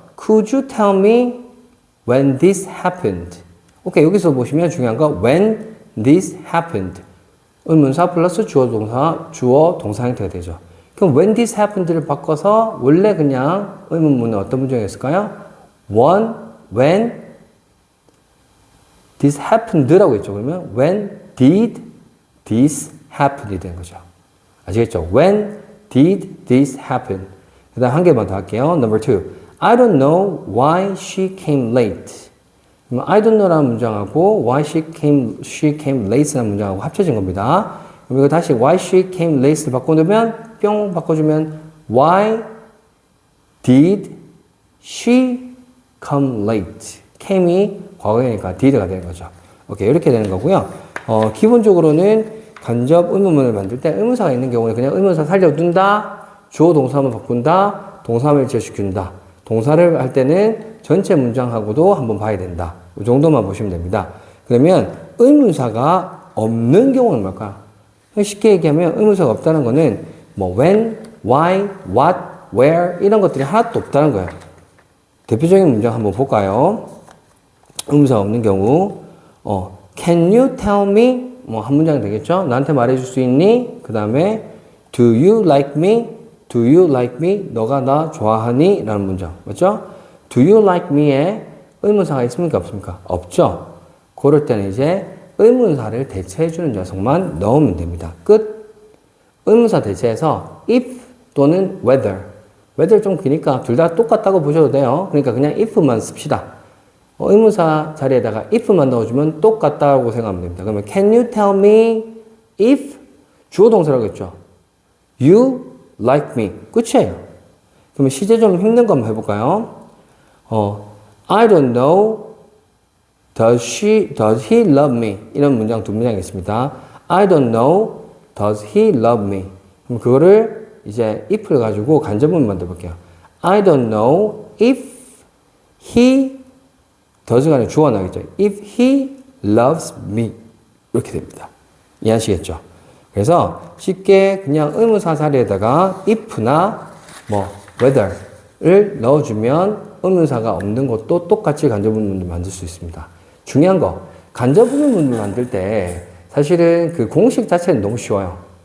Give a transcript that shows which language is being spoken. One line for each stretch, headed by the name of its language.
English: Could you tell me when this happened?
Korean: 오케이, 여기서 보시면 중요한 거
English: when this happened.
Korean: 의문사 플러스 주어 동사 형태가 되죠. 그럼
English: when this happened
Korean: 를 바꿔서 원래 그냥 의문문은 어떤 문장이었을까요?
English: when this happened라고
Korean: 했죠. 그러면
English: when did this happen
Korean: 이 되는 거죠. 아시겠죠?
English: When did this happen?
Korean: 그 다음 한 개만 더 할게요.
English: Number 2. I don't know why she came late. I don't know
Korean: 라는 문장하고
English: why she came late
Korean: 라는 문장하고 합쳐진 겁니다. 그럼 이거 다시
English: why she came late
Korean: 를 바꿔놓으면 뿅 바꿔주면
English: why did she come late?
Korean: came이 과거이니까 did가 되는 거죠. 오케이, 이렇게 되는 거고요. 기본적으로는 간접 의문문을 만들 때 의문사가 있는 경우는 그냥 의문사 살려둔다, 주어 동사만 바꾼다, 동사를 지어시킨다. 동사를 할 때는 전체 문장하고도 한번 봐야 된다. 이 정도만 보시면 됩니다. 그러면 의문사가 없는 경우는 뭘까요? 쉽게 얘기하면 의문사가 없다는 거는 뭐 when, why, what, where 이런 것들이 하나도 없다는 거예요. 대표적인 문장 한번 볼까요? 의문사가 없는 경우
English: can you tell me
Korean: 뭐 한 문장 되겠죠? 나한테 말해줄 수 있니?
English: 그 다음에 do you like me? Do you like me?
Korean: 너가 나 좋아하니? 라는 문장 맞죠?
English: Do you like me
Korean: 에 의문사가 있습니까? 없습니까? 없죠? 그럴 때는 이제 의문사를 대체해주는 녀석만 넣으면 됩니다. 끝! 의문사 대체해서 if 또는 whether. whether 좀 기니까 둘 다 똑같다고 보셔도 돼요. 그러니까 그냥 if만 씁시다. 의문사 자리에다가 if만 넣어주면 똑같다고 생각하면 됩니다. 그러면
English: can you tell me if
Korean: 주어 동사라고 했죠.
English: you like me.
Korean: 끝이에요. 그러면 시제 좀 힘든 거 한번 해볼까요?
English: I don't know. Does he love me?
Korean: 이런 문장 두 문장이 있습니다.
English: I don't know. Does he love me?
Korean: 그럼 그거를 이제 if를 가지고 간접문 만들어 볼게요.
English: I don't know if he does
Korean: 가 아니라 주어 나겠죠.
English: If he loves me.
Korean: 이렇게 됩니다. 이해하시겠죠? 그래서 쉽게 그냥 의문사 자리에다가 if나 뭐 whether를 넣어주면 의문사가 없는 것도 똑같이 간접문을 만들 수 있습니다. 중요한 거 간접문을 만들 때 사실은 그 공식 자체는 너무 쉬워요.